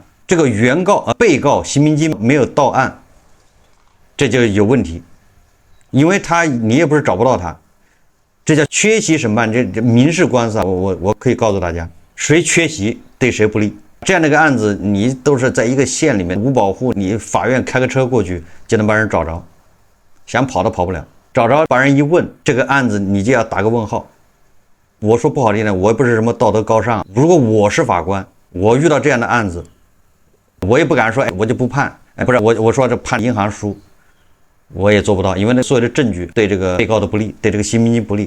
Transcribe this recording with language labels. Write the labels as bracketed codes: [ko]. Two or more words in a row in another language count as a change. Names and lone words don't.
[zh] 這個原告被告新民金沒有到案，這就有問題，因為你也不是找不到他，這叫缺席審判。這民事官司啊，我可以告訴大家，誰缺席對誰不利。這樣的一個案子，你都是在一個縣裡面無保護，你法院開個車過去就能把人找着，想跑都跑不了。找着把人一問，這個案子你就要打個問號。我說不好聽的，我也不是什麼道德高尚，如果我是法官，我遇到這樣的案子，我也不敢說，我就不判，不是我说这判银行輸，我也做不到，因为那所有的證據對這個被告的不利，對這個新民金不利。